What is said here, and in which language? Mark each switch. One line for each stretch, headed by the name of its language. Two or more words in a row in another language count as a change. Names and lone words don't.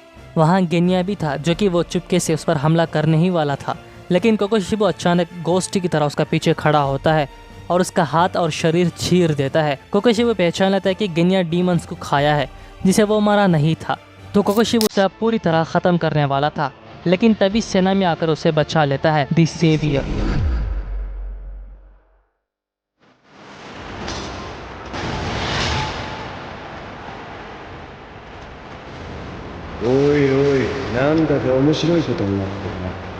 Hindi: वहाँ गेनिया भी था, जो कि वो चुपके से उस पर हमला करने ही वाला था, लेकिन कोकोशिबु अचानक गोस्टी की तरह उसका पीछे खड़ा होता है और उसका हाथ और शरीर चीर देता है। कोकोशिबु पहचान लेता है कि गेनिया डीमंस को खाया है, जिसे वो मरा नहीं था। तो कोकोशिबु उसे पूरी तरह ख़त्म करने वाला था, लेकिन तभी सेना में आकर उसे बचा लेता है
English: the saviour.
Japanese: おいおい、なんだか面白いことになってるな。